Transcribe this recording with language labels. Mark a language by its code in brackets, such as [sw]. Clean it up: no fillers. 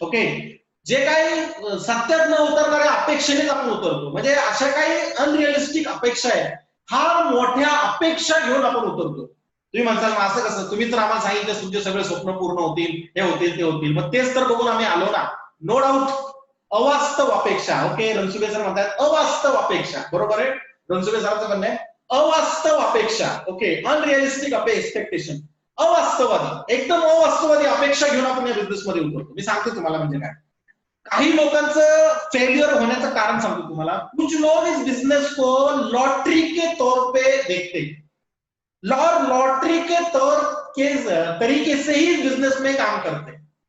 [mr] Okay, जे काही सत्यात न उतरणाऱ्या अपेक्षेनेच आपण उतरतो, म्हणजे अशा काही अनरियलिस्टिक अपेक्षा आहेत, फार मोठ्या अपेक्षा घेऊन आपण उतरतो। तुम्ही म्हणताल मग असं कसं, तुम्ही तर आम्हाला सांगितलं तुमचे सगळे स्वप्न पूर्ण होतील, हे होतील ते होतील, मग तेच तर बघून आम्ही आलो ना। नो डाऊट, अवास्तव अपेक्षा। ओके, रणसुभे सर म्हणतात अवास्तव अपेक्षा, बरोबर आहे, रणसुभे सरांचं म्हणणं आहे अवास्तव अपेक्षा। ओके, अनरियलिस्टिक एक्सपेक्टेशन, अवास्तववादी, एकदम अवास्तववादी अपेक्षा घेऊन आपण या बिझनेस मध्ये उतरतो। मी सांगतो तुम्हाला म्हणजे काय, काही लोकांचं फेलियर होण्याचं कारण सांगतो तुम्हाला। [hi] कुछ लोग इस बिजनेस को लॉटरी के तौर पे देखते, लॉटरी के तौर के तरीके से ही बिजनेस में काम करते।